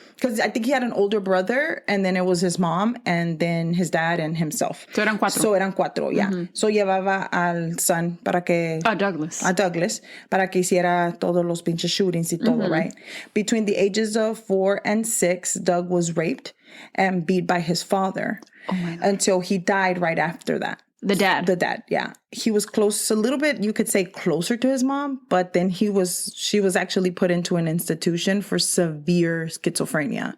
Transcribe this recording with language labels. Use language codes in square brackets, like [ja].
[en] Because I think he had an older brother, and then it was his mom, and then his dad and himself. [es] So eran cuatro. So eran cuatro, yeah. So llevaba al son para que... Douglas. A Douglas, para que hiciera todos los pinches shootings y todo, right? [en] Between the ages of 4 and 6, Doug was raped and beat by his father until he died right after that. The dad, yeah. He was close, a little bit, you could say closer to his mom, but then she was actually put into an institution for severe schizophrenia.